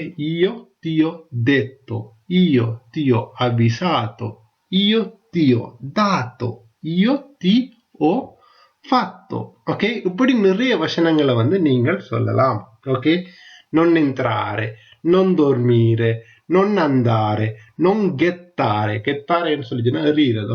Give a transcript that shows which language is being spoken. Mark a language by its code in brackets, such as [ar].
[it] ஓகே, io ti ho detto, io ti ho avvisato, io ti ho dato, io ti ho fatto. [ta] Okay, இப்படி நிறைய வசனங்களை வந்து நீங்கள் சொல்லலாம். [it] ஓகே, non entrare, non dormire, non andare, non gettare, gettareன்னு [ta] சொல்லிச்சுன்னா எறிகிறது.